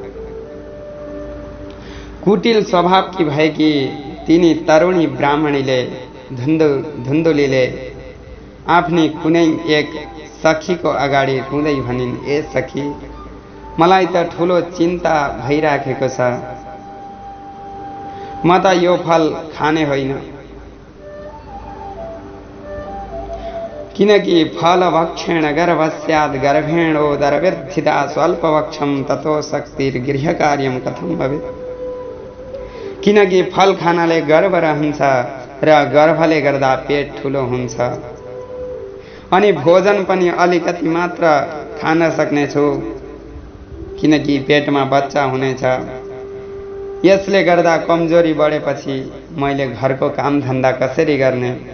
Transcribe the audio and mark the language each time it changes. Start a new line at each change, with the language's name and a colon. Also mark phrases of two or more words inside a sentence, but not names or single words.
Nepali: कुटिल स्वभावकी भएकी तिनी तरुणी ब्राह्मणीले धुन्दुलीले आफ्नी कुनै एक सखीको अगाडि रुँदै भनिन्, ए सखी, मलाई त ठुलो चिन्ता भइराखेको छ। म त यो फल खाने होइन, किनकि
Sanskrit: फलभक्षेण गर्भस्यात् गर्भेणोदरवृद्धिता स्वल्पभक्षं ततो शक्तिर्गृहकार्यं कथं भवेत्।
Nepali: किनकि फल खानाले गर्भ रहन्छ र गर्भले गर्दा पेट ठुलो हुन्छ, अनि भोजन पनि अलिकति मात्र खान सक्नेछु किनकि पेटमा बच्चा हुनेछ। यसले गर्दा कमजोरी बढेपछि मैले घरको काम धन्दा कसरी गर्ने।